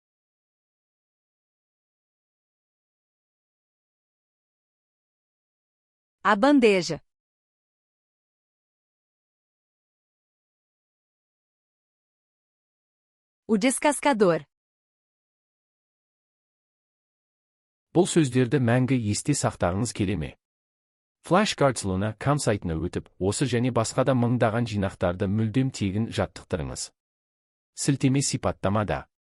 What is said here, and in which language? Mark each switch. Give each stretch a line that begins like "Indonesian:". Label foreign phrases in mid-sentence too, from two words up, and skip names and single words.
Portuguese: A bandeja. O descascador.
Kazakh: Бұл сөздерді мәңгі есте сақтағыңыз келе ме? Flashcards.com сайтына өтіп, осы және басқа да мыңдаған жинақтарды мүлдем тегін жаттықтырыңыз. Сілтеме сипаттамада.